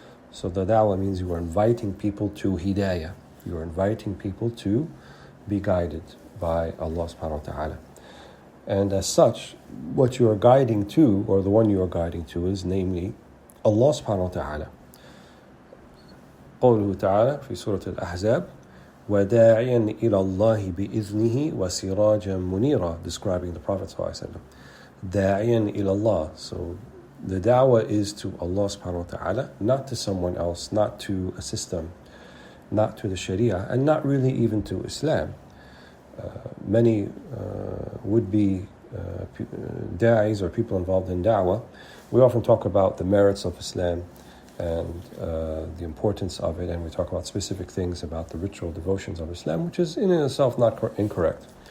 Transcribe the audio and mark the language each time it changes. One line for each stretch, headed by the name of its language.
English: So the da'wa means you are inviting people to hidayah. You are inviting people to be guided by Allah subhanahu wa ta'ala. And as such, what you are guiding to, or the one you are guiding to, is namely Allah subhanahu wa ta'ala.
Arabic: قوله تعالى في سورة الأحزاب وَدَاعِيًا إِلَى اللَّهِ بِإِذْنِهِ وَسِرَاجًا مُنِيرًا,
English: describing the Prophet sallallahu alaihi wasallam.
Arabic: دَاعِيًا إِلَى Allah.
English: So the da'wah is to Allah subhanahu wa ta'ala, not to someone else, not to a system, not to the Sharia, and not really even to Islam. Many would-be da'is or people involved in da'wah, we often talk about the merits of Islam and the importance of it, and we talk about specific things about the ritual devotions of Islam, which is in itself not incorrect.